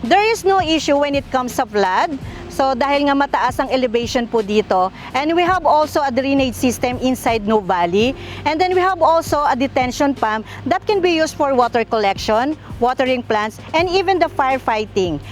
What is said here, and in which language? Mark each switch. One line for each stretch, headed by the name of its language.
English: There is no issue when it comes to flood.
Filipino: So, dahil nga mataas ang elevation po dito.
English: And we have also a drainage system inside Nuvali. And then we have also a detention pump that can be used for water collection, watering plants, and even the firefighting.